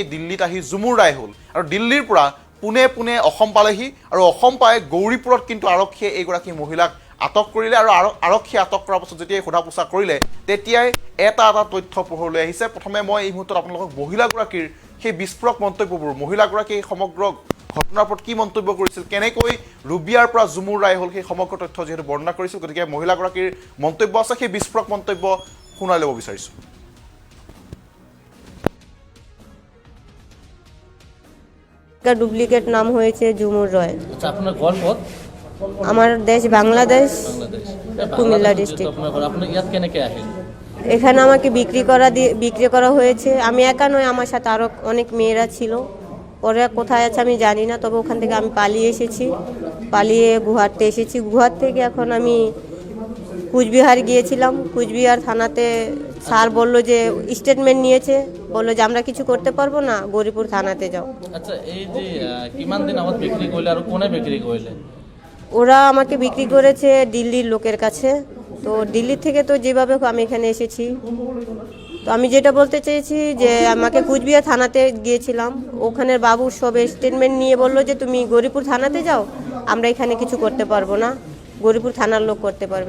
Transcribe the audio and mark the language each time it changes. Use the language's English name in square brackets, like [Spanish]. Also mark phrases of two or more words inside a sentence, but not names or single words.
[Assamese] দিল্লীত আহি জুমুৰ ৰায় হ'ল আৰু দিল্লীৰ পৰা পুনে অসম পালেহি আৰু অসম পাই গৌৰীপুৰত কিন্তু আৰক্ষীয়ে এইগৰাকী মহিলাক আটক কৰিলে আৰু আৰক্ষীয়ে আটক কৰাৰ পাছত যেতিয়া সোধা পোছা কৰিলে তেতিয়াই এটা তথ্য পোহৰলৈ আহিছে প্ৰথমে মই এই মুহূৰ্তত আপোনালোকক মহিলাগৰাকীৰ সেই বিস্ফোৰক মন্তব্যবোৰ মহিলাগৰাকীয়ে সমগ্ৰ ঘটনাৰ ওপৰত কি মন্তব্য কৰিছিল কেনেকৈ ৰুবিয়াৰ পৰা জুমুৰ ৰায় হ'ল সেই সমগ্ৰ তথ্য যিহেতু বৰ্ণনা কৰিছিল গতিকে মহিলাগৰাকীৰ মন্তব্য আছে সেই বিস্ফোৰক মন্তব্য শুনাই ল'ব বিচাৰিছোঁ [Bangla] ডুপ্লিকেট নাম হয়েছে জুমুর রয় আচ্ছা আপনার ঘর পথ আমার দেশ বাংলাদেশ, বাংলাদেশ কুমিল্লা ডিস্ট্রিক্ট। [Assamese] আপোনাৰ ঘৰ আপুনি ইয়াত কেনেকৈ আহিল? [Bangla] এখানে আমাকে বিক্রি করা হয়েছে। আমি একা নয়, আমার সাথে আরও অনেক মেয়েরা ছিল। ওরা কোথায় আছে আমি জানি না, তবে ওখান থেকে আমি পালিয়ে এসেছি, পালিয়ে গুহাতে এসেছি। গুহার থেকে এখন আমি কুচবিহার গিয়েছিলাম। কুচবিহার থানাতে স্যার বললো যে স্টেটমেন্ট নিয়েছে, বললো যে আমরা কিছু করতে পারবো না, গৌরীপুর থানাতে যাও। [Assamese] আচ্ছা, এই যে কিমান দিন আগত বিক্রি কৰিলে আৰু কোনে বিক্রি কৰিলে? [Bangla] ওরা আমাকে বিক্রি করেছে দিল্লির লোকের কাছে। তো দিল্লি থেকে তো যেভাবে হোক আমি এখানে এসেছি। তো আমি যেটা বলতে চেয়েছি যে আমাকে কুচবিহার থানাতে গিয়েছিলাম, ওখানের বাবু সব স্টেটমেন্ট নিয়ে বললো যে তুমি গৌরীপুর থানাতে যাও, আমরা এখানে কিছু করতে পারবো না, গৌরীপুর থানার লোক করতে পারবে।